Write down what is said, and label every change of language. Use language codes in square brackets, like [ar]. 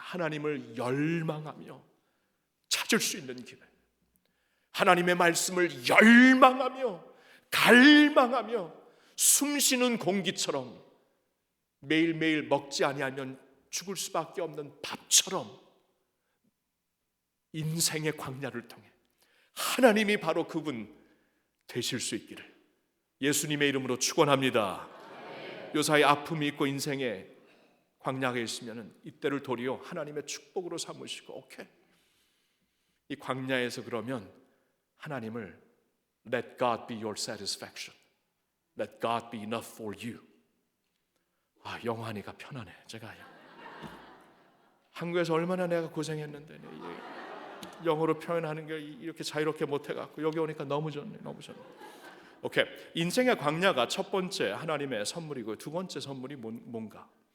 [ko] 하나님을 열망하며 찾을 수 있는 기회, 하나님의 말씀을 열망하며 갈망하며 숨쉬는 공기처럼 매일매일 먹지 아니하면 죽을 수밖에 없는 밥처럼 인생의 광야를 통해 하나님이 바로 그분 되실 수 있기를 예수님의 이름으로 축원합니다. 요사이 아픔이 있고 인생의 광야가 있으면 이때를 도리어 하나님의 축복으로 삼으시고, 오케이, 이 광야에서 그러면 하나님을 [en] Let God be your satisfaction. Let God be enough for you. [ko] 영어하니까 편하네. 제가 한국에서 얼마나 내가 고생했는데 영어로 표현하는 게 이렇게 자유롭게 못해갖고 여기 오니까 너무 좋네. 오케이, 인생의 광야가 첫 번째 하나님의 선물이고, 두 번째 선물이 뭔가?